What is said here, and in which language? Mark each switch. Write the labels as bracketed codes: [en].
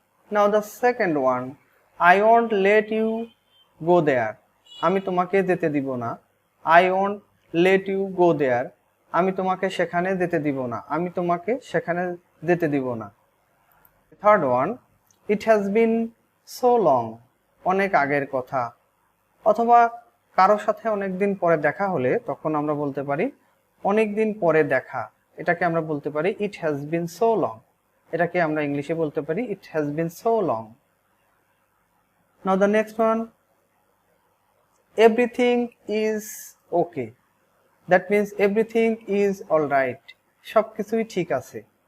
[en] Now the second one, I won't let you go there. [bn] আমি তোমাকে যেতে দিব না. [en] I won't let you go there. [bn] আমি তোমাকে সেখানে যেতে দিব না. আমি তোমাকে সেখানে যেতে দিব না. [en] Third one, it has been so long. [bn] অনেক আগের কথা. অথবা কারোর সাথে অনেক দিন পরে দেখা হলে তখন আমরা বলতে পারি অনেক দিন পরে দেখা. এটাকে আমরা বলতে পারি [en] it has been so long. [bn] এটাকে আমরা ইংলিশে বলতে পারি [en] it has been so long. Now the next one, everything is okay. That means everything is all right. [bn] সবকিছুই ঠিক আছে.